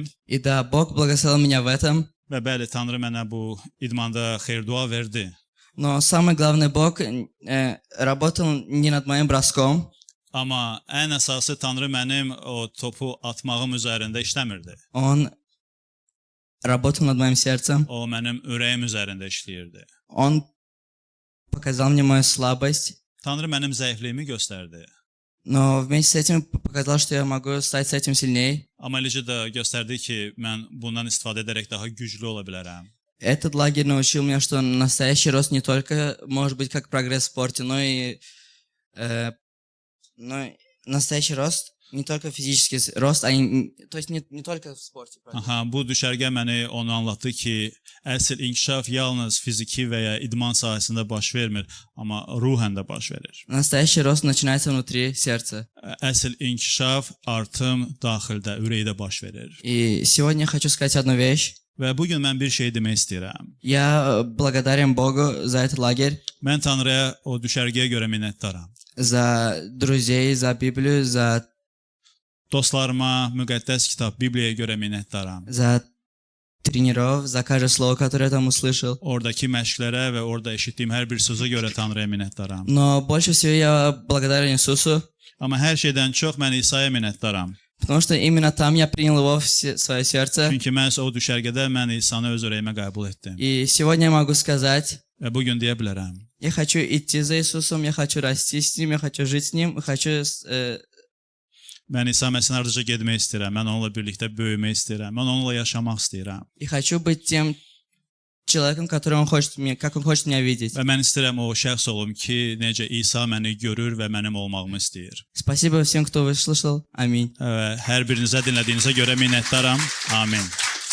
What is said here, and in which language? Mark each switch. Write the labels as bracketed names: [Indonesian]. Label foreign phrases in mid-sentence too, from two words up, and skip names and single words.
[Russian] И да, Бог благословил меня в этом. [Azerbaijani] və bəli, Tanrı mənə bu idmanda xeyir-dua verdi. [Russian] Но самый главный, Бог работал не над моим броском, [Azerbaijani] Amma ən əsası Tanrı mənim o topu atmağım üzərində işləmirdi. [Russian] Он работал над моим сердцем. [Azerbaijani] O mənim ürəyim üzərində işləyirdi. [Russian] Он показал мне мою слабость, [Azerbaijani] Tanrı mənim zəifliyimi göstərdi. [Russian] но вместе с этим показал, что я могу стать с этим сильнее. [Azerbaijani] Amma eləcə də göstərdi ki, mən bundan istifadə edərək daha güclü ola bilərəm. [Russian] Этот лагерь научил меня, что настоящий рост не только может быть как прогресс в спорте, но и настоящий рост не только физический рост, то есть не только в спорте. [Azerbaijani] Aha, bu düşərgə məni onu anlatdı ki, əsl inkişaf yalnız fiziki və ya idman sahəsində baş vermir, amma ruhən də baş verir. [Russian] Настоящий рост начинается внутри сердца. [Azerbaijani] Əsl inkişaf, artım daxildə, ürəkdə baş verir. [Russian] И сегодня я хочу сказать одну вещь. [Azerbaijani] Və bu gün mən bir şey demək istəyirəm. [Russian] Я благодарен Богу за этот лагерь, [Azerbaijani] Mən Tanrıya o düşərgəyə görə minnətdaram. [Russian] за друзей, за Библию, за [Azerbaijani] Dostlarıma, müqəddəs kitab, Bibliyaya görə minnətdaram. [Russian] за тренеров, за каждое слово, которое я там услышал. [Azerbaijani] Oradakı məşqlərə və orada eşitdiyim hər bir sözə görə Tanrıya minnətdaram. [Russian] Но больше всего я благодарен Иисусу, [Azerbaijani] Amma hər şeydən çox mən İsa'ya minnətdaram. [Russian] потому что именно там я принял его в свое сердце. [Azerbaijani] Çünki məhz o düşərgədə mən İsa'nı öz ürəyimə qəbul etdim. [Russian] И сегодня я могу сказать, [Azerbaijani] Və bu gün deyə bilərəm. [Russian] я хочу идти за Иисусом, я хочу расти с Ним, я хочу жить с Ним, хочу... [Azerbaijani] Mən İsa Məsihin ardınca getmək istəyirəm. Mən onunla birlikdə böyümək istəyirəm. Mən onunla yaşamaq istəyirəm. [Russian] И хочу быть тем человеком, который как Он хочет меня видеть. [Azerbaijani] Və mən istəyirəm o şəxs olum ki, necə İsa məni görür və mənim olmağımı istəyir. [Russian] Спасибо всем, кто выслушал. Аминь. [Azerbaijani] Və hər birinizə dinlədiyinizə görə minnətdaram. Amin.